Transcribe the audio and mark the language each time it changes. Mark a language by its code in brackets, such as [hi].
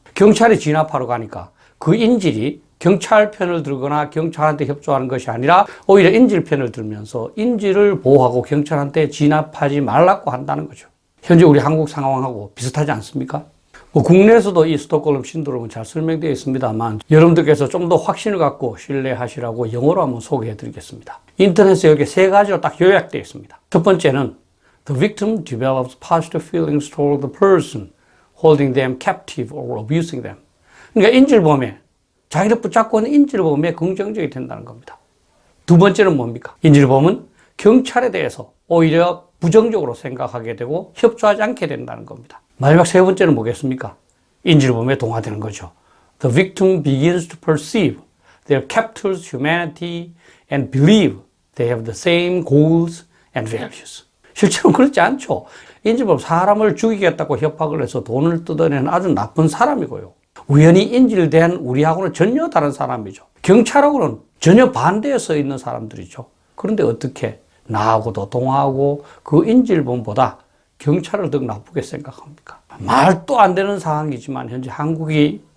[ko] 경찰이 진압하러 가니까 그 인질이 경찰 편을 들거나 경찰한테 협조하는 것이 아니라 오히려 인질 편을 들면서 인질을 보호하고 경찰한테 진압하지 말라고 한다는 거죠. 현재 우리 한국 상황하고 비슷하지 않습니까? 국내에서도 이 스톡홀름 신드롬은 잘 설명되어 있습니다만 여러분들께서 좀 더 확신을 갖고 신뢰하시라고 영어로 한번 소개해 드리겠습니다. 인터넷에 여기 세 가지로 딱 요약되어 있습니다. [en] 첫 번째는 The victim develops positive feelings toward the person holding them captive or abusing them. [ko] 그러니까 인질범에 자기를 붙잡고 있는 인질범에 긍정적이 된다는 겁니다. 두 번째는 뭡니까? 인질범은 경찰에 대해서 오히려 부정적으로 생각하게 되고 협조하지 않게 된다는 겁니다. 마지막 세 번째는 뭐겠습니까? 인질범에 동화되는 거죠. [en] The victim begins to perceive their captor's humanity and believe they have the same goals and values. [ko] 실제로는 그렇지 않죠. 인질범 사람을 죽이겠다고 협박을 해서 돈을 뜯어내는 아주 나쁜 사람이고요. 우연히 인질된 우리하고는 전혀 다른 사람이죠. 경찰하고는 전혀 반대에 서 있는 사람들이죠. 그런데 어떻게 나하고도 동화하고 그 인질범보다 경찰을 더 나쁘게 생각합니까? 말도 안 되는 상황이지만 현재 한국이